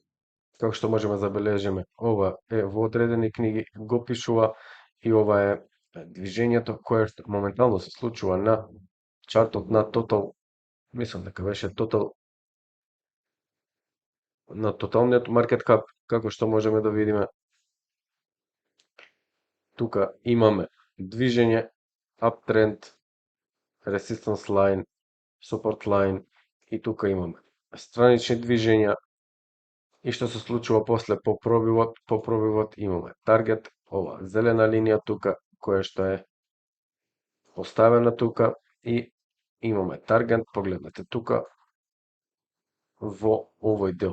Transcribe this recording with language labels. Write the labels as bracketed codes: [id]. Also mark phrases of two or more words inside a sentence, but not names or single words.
[mk] Како што можеме да забележиме, ова е во одредени книги го пишува и ова е движењето кое што моментално се случува на чартот на Total, мислам дека беше Total, на тоталниот [en] market cap, [mk] како што можеме да видиме. Тука имаме движење, [en] uptrend, resistance line, support line [mk] и тука имаме странични движења. И што се случува после по пробивот имаме таргет, ова зелена линија тука, која што е поставена тука и имаме таргет, погледнете тука во овој дел.